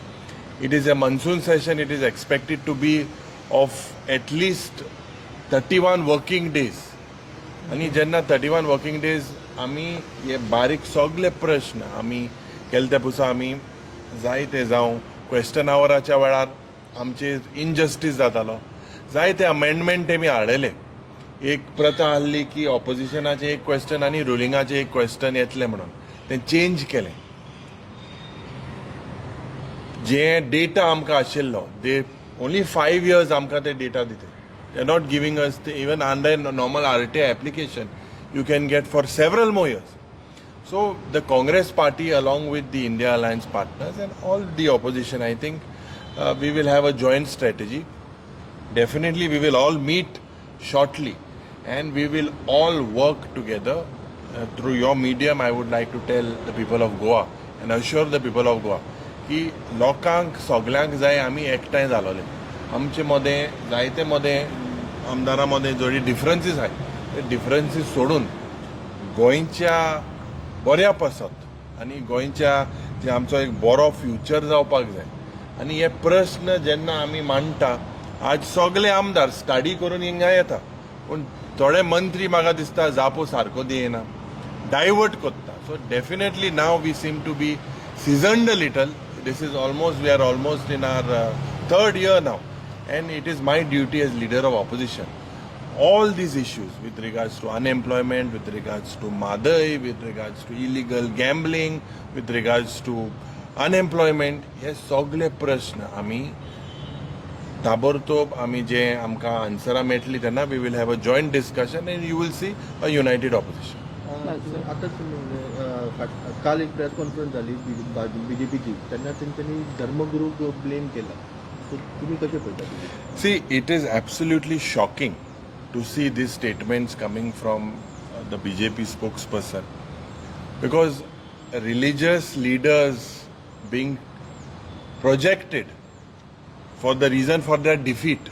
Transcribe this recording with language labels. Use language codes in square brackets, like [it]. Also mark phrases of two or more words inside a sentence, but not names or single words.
[en] It is a monsoon session. It is expected to be of at least 31 working days. [kok] आणि जेन्ना 31 [en] working days [kok] आमी हे बारीक सगळे प्रश्न आमी केले ते पुसा आमी जायते जावं क्वेश्चन आवराच्या वेळार आमचे इनजस्टीस जातालो जायते अमेंडमेंट आमी हाडले. एक प्रथा आहली की ऑपोजिशनाचे एक क्वेश्चन आनी रुलिंगाचे एक क्वेश्चन येतले म्हणून ते चेंज केलें. जे डेटा आमकां आशिल्लो [en] they only 5 years [kok] आमकां ते डेटा दिते. [en] they are not giving us even under normal RTI application you can get for several more years. So the Congress party along with the India Alliance partners and all the opposition, I think we will have a joint strategy. Definitely we will all meet shortly and we will all work together through your medium. I would like to tell the people of Goa and assure the people of Goa [kok] की लोकांक सगळ्यांक जाय आमी एकठांय जालोले. आमचे मदें जायते मदें आमदारां मदें जरी डिफरन्सीस आहाय ते डिफरन्सीस सोडून गोंयच्या बऱ्या पासत आनी गोंयच्या जे आमचो एक बरो फ्युचर जावपाक जाय आनी हे प्रश्न जेन्ना आमी मांडटा आज सगळे आमदार स्टडी करून हिंगा येता पूण थोडे मंत्री म्हाका दिसता जापो सारको दियेना डायवर्ट कोत्ता. [en] so definitely now we seem to be seasoned a little. This is almost, we are almost in our 3rd year now and it is my duty as leader of opposition. All these issues with regards to unemployment, with regards to Madai, with regards to illegal gambling, with regards to unemployment, [kok] हे सगळे प्रश्न आमी ताबडतोब आमी जे आमकां आन्सरां मेळटली तेन्ना [en] we will have a joint discussion and you will see a united opposition. [mr] आता काल एक [en] press conference [mr] झाली BJPची त्यांना त्यांनी धर्मगुरू ब्लेम केला. तर तुम्ही कसे पळता? [en] See, it is absolutely shocking to see these statements coming from the BJP spokesperson because religious leaders being projected for the reason for their defeat.